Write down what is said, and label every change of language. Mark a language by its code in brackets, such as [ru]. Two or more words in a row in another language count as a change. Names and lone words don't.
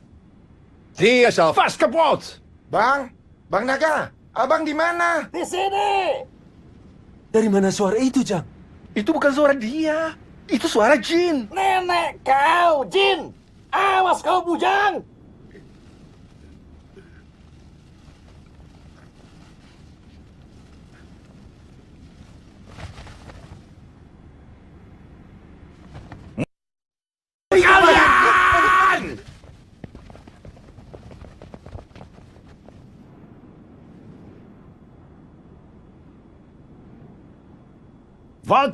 [nl] Die is al vast kapot. [id] Bang, Bang Naga, abang di mana? Di sini. Dari mana suara itu, Jang? Itu bukan suara dia. Itu suara jin. Nenek kau, Jin. Awas kau bujang. Kalian! [nl] Wat?